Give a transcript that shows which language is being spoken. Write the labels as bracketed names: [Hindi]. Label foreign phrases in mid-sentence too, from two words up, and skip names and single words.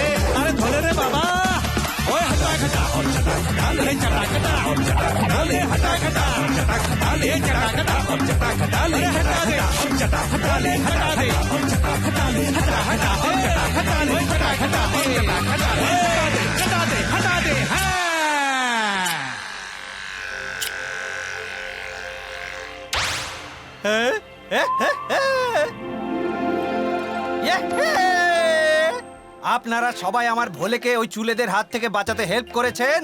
[Hindi] अरे धोले रे बाबा, ओए हटा खटा और चटा खटा ले, चटा खटा और चटा खटा ले, हटा खटा और चटा खटा ले, चटा खटा और चटा खटा ले, हटा दे और चटा खटा ले, हटा दे और चटा खटा ले, हटा हटा और चटा खटा ले, चटा खटा और चटा खटा ले, हटा दे हटा दे। [Bangla] আপনারা সবাই আমার ভোলেকে ওই চুলেদের হাত থেকে বাঁচাতে হেল্প করেছেন।